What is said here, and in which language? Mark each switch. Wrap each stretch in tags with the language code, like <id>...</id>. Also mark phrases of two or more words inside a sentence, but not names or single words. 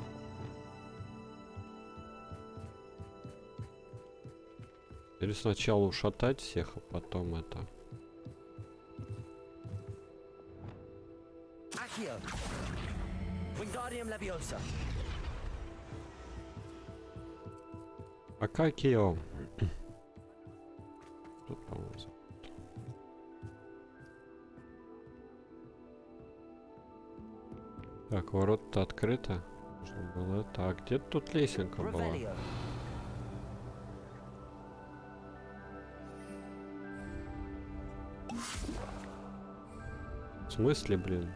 <ru>Или сначала ушатать всех, а потом это. Accio. Wingardium Leviosa. А как ее? Тут, по-моему, так, ворота открыты. Нужно было это. А где тут лесенка была? В смысле, блин?</ru>